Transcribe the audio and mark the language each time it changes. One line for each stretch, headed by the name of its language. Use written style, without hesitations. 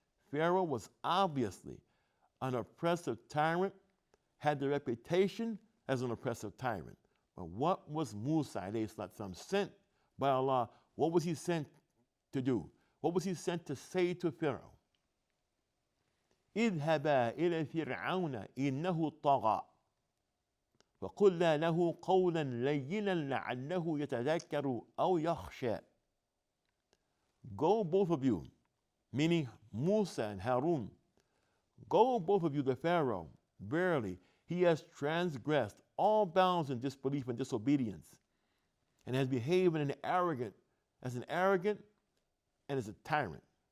English: Pharaoh was obviously an oppressive tyrant, had the reputation as an oppressive tyrant. But what was Musa alayhi salam sent by Allah? What was he sent to do? What was he sent to say to Pharaoh?
Arabic: اذهبا إلى فرعون إنه طغى وقلنا له قولا لينا لعله يتذكر أو يخشى.
English: Go both of you, meaning Musa and Harun, go both of you to Pharaoh. Verily, he has transgressed all bounds in disbelief and disobedience, and has behaved as an arrogant and as a tyrant.